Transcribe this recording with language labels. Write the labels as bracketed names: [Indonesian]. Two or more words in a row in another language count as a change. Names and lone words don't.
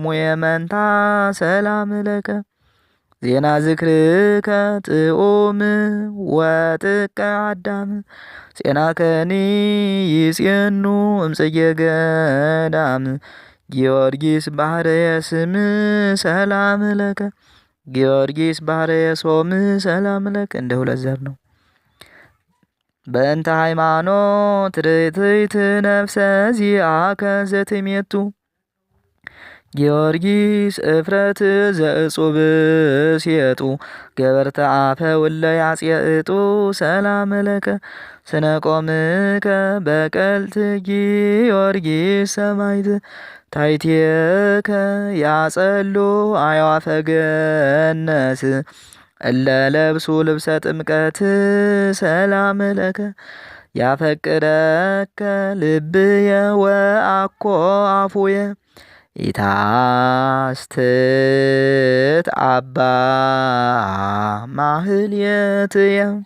[Geez] የመንታ ሰላም ለከ ዜና ዝክርከ ጥዑም ወጥቀ አዳም ጼና ከኒ ይጼኑ እምጽጌ ገዳም ጊዮርጊስ ባህረየ ስም ሰላም ለከ ጊዮርጊስ ባህረየ ሶም ሰላም ለከ [Amharic] እንደ ሁለት ዘር ነው። [Geez] በእንተ ሃይማኖት ርትዕት ነፍሰ ዚአከ ዘትሜቱ ጊዮርጊስ እፍረት ዘእጹብ ሲየጡ ገበርተ አፈ ውለ ያጽየጡ ሰላም ለከ ስነ ቆምከ በቀልት ጊዮርጊስ ሰማዕት ታይቴከ ያጸሉ አዕዋፈ ገነት እለ ለብሱ ልብሰ ጥምቀት ሰላም ለከ ያፈቅረከ ልብየ ወአኮ አፉየ ኢታስትት አባ ማህልየትየ